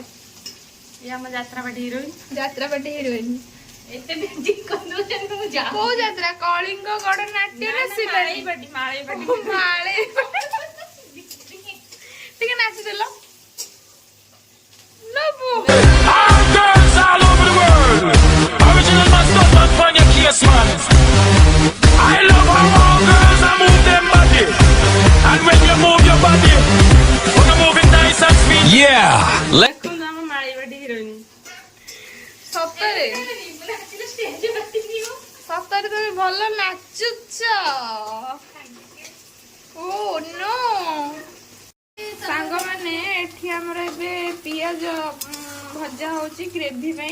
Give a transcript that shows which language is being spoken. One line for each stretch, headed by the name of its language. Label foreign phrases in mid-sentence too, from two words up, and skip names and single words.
Odia: ଇଏ ଆମ ଯାତ୍ରାପାଟି ହିରୋଇନ। ଯାତ୍ରାପାଟି ହିରୋଇନ। ଏତେ ମ୍ୟାଜିକ୍ କରିଦଉଛନ୍ତି ମୁଁ ଯାଉ। କୋଉ ଯାତ୍ରା? କଳିଙ୍ଗ ଗଡନାଟ୍ୟ ନା ଶିବାଜୀ? ମାଳେଇପାଟି। ଟିକେ ନାଚିଦେଲ। ଲବୁ
English: All girls all over the world. Original man, stop and find your case, man. I love how all girls are move them body. And when you move your body, when you move it nice and sweet. Yeah.
Odia: ଦେଖନ୍ତୁ ଆମ ମାଳେଇପାଟି ହିରୋଇନ। ସତରେ ସତରେ ତମେ ଭଲ ନାଚୁଛ।
English: oh no
Odia: ସାଙ୍ଗମାନେ, ଏଠି ଆମର ଏବେ ପିଆଜ ଭଜା ହଉଛି ଗ୍ରେଭି ପାଇଁ।